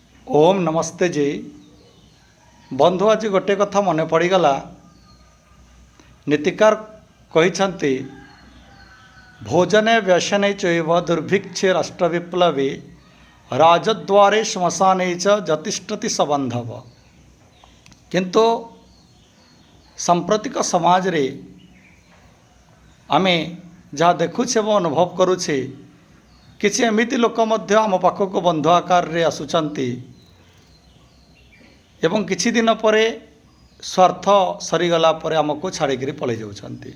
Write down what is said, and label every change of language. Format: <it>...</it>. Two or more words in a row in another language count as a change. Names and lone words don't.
<or>ଓମ ନମସ୍ତେ ଜୀ। ବନ୍ଧୁ ଆଜି ଗୋଟେ କଥା ମନେ ପଡ଼ିଗଲା। ନୀତିକାର କହନ୍ତି</or> <sa>भोजने व्यसने चैव दुर्भिक्षे राष्ट्र विप्लवी राजद्वारे श्मशाने च जतिष्ठति सबंधव।</sa> <or>କିନ୍ତୁ ସାମ୍ପ୍ରତିକ ସମାଜ ରେ ଆମେ ଯାହା ଦେଖୁଛେ ଓ ଅନୁଭବ କରୁଛେ କି ଏମିତି ଲୋକ ମଧ୍ୟ ଆମ ପାଖକୁ ବନ୍ଧୁ ଆକାର ରେ ଆସୁଛନ୍ତି ଏବଂ କିଛି ଦିନ ପରେ ସ୍ୱାର୍ଥ ସରିଗଲା ପରେ ଆମକୁ ଛାଡ଼ିକି ପଳେଇ ଯାଉଛନ୍ତି।</or>